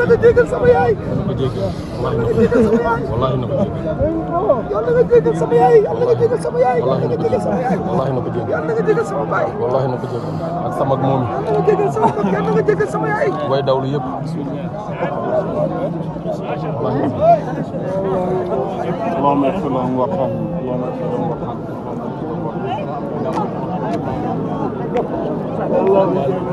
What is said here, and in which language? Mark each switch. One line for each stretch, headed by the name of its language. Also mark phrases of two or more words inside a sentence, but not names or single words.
Wolof: nga jégal sama yaay na ko jégal wallahi na ko jégal wallahi na ko jégal yàlla nga jégal sama yaay yàlla nga jégal sama yaay wallahi na ko jégal wallahi na ko jégal yàlla nga jégal sama baay wallahi na ko jégal ak sama moom yàlla nga jégal sama baay yàlla nga jégal sama yaay way dawlu yëpp
Arabic: اللهم اغفر لهم وارحمهم اللهم اغفر لهم وارحمهم